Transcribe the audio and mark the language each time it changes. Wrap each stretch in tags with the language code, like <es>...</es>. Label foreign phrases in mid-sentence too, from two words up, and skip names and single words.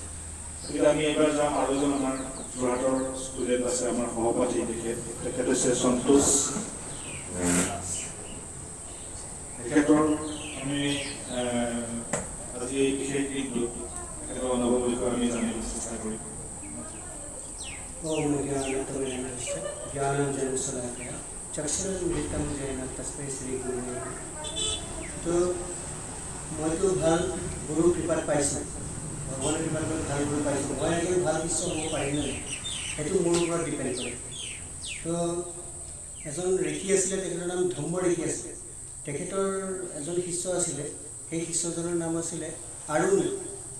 <as>গতিকে আমি এইবাৰ যাম, আৰু এজন আমাৰ যোৰহাটৰ ষ্টুডেণ্ট আছে, আমাৰ সহপাঠী, তেখেত হৈছে সন্তোষ। তেখেতৰ আমি আজি এই বিশেষ দিনটোত তেখেতৰ অনুভৱৰ বিষয়ে আমি জানিব চেষ্টা কৰিম।</as> <sa>ओम ज्ञानतमयस्य ज्ञानञ्जनशलाकया चक्षुरुन्मिलितं येन तस्मै श्रीगुरुवे नमः।</sa> <as>तो মইতো ভাল গুৰুৰ কৃপাত পাইছোঁ, ভগৱানৰ কৃপাত ভাল গুৰু পাইছোঁ। মই এজন ভাল শিষ্য হ'ব পাৰিম নাই সেইটো মোৰ ওপৰত ডিপেণ্ড কৰে। তো এজন ঋষি আছিলে, তেখেতৰ নাম ধম্ম ঋষি আছিলে। তেখেতৰ এজন শিষ্য আছিলে, সেই শিষ্যজনৰ নাম আছিলে আৰুণ।</as>